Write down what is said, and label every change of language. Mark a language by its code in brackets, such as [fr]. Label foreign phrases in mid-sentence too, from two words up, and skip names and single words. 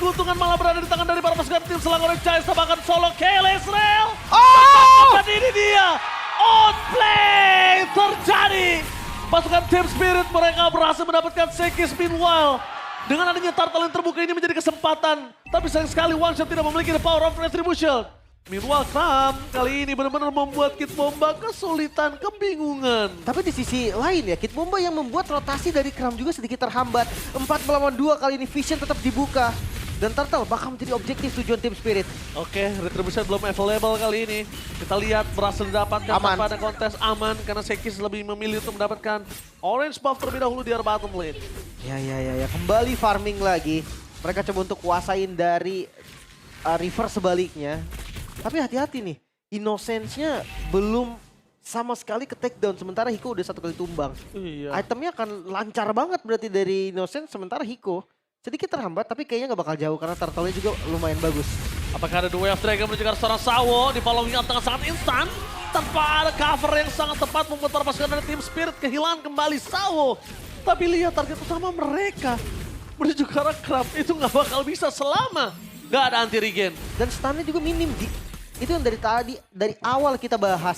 [id] keuntungan malah berada di tangan dari para pasukan tim Selangor Giants. Bahkan solo Keles Rail. Dan ini dia, outplay terjadi. Pasukan Team Spirit mereka berhasil mendapatkan Sekis. Meanwhile, dengan adanya turtle yang terbuka ini menjadi kesempatan. Tapi sayang sekali One Shot tidak memiliki [en] the power of retribution. [id] Meanwhile, Kram kali ini benar-benar membuat Kid Bomba kesulitan, kebingungan. Tapi di sisi lain ya, Kid Bomba yang membuat rotasi dari Kram juga sedikit terhambat. 4 melawan 2 kali ini Vision tetap dibuka. Dan Turtle bakal menjadi objektif tujuan Team Spirit. Oke, retribution belum available kali ini. Kita lihat berhasil didapatkan tanpa ada kontes aman. Karena Sekis lebih memilih untuk mendapatkan [en] orange buff [id] terlebih dahulu di arah [en] bottom lane. [id] Ya. Kembali farming lagi. Mereka coba untuk kuasain dari river sebaliknya. Tapi hati-hati nih, Innocence-nya belum sama sekali ke [en] take down. [id] Sementara Hiko udah 1 kali tumbang. Iya. Itemnya akan lancar banget berarti dari Innocence. Sementara Hiko sedikit terhambat, tapi kayaknya nggak bakal jauh karena turtle-nya juga lumayan bagus. Apakah ada The Way of Dragon menuju seorang Sawo di [en] following up [id] dengan sangat instan. Tanpa ada cover yang sangat tepat membuat para pasukan dari Team Spirit kehilangan kembali Sawo. Tapi lihat target utama mereka menuju ke arah Kram itu nggak bakal bisa selama nggak ada [en] anti regen. [id] Dan stunnya juga minim, Di. Itu yang dari awal kita bahas.